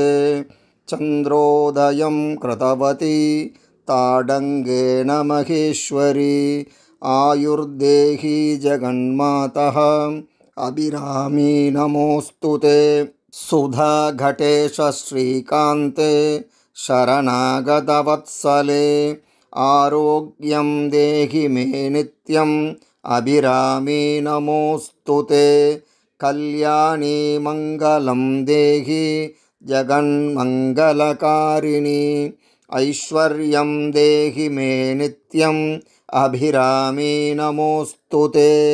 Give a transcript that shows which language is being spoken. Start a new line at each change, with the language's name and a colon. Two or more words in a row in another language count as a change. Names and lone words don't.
Sanskrit: चन्द्रोदयं कृतवती ताटङ्केन महेश्वरी आयुर्देहि जगन्मातः अभिरामि नमोस्तुते. सुधा कटेश श्रीकान्ते शरणागतवत्सले आरोग्यं देहि मे नित्यं अभिरामी नमोस्तुते. कल्याणी मङ्गलं देहि जगन्मङ्गलकारिणी ऐश्वर्यं देहि मे नित्यं अभिरामी नमोस्तुते.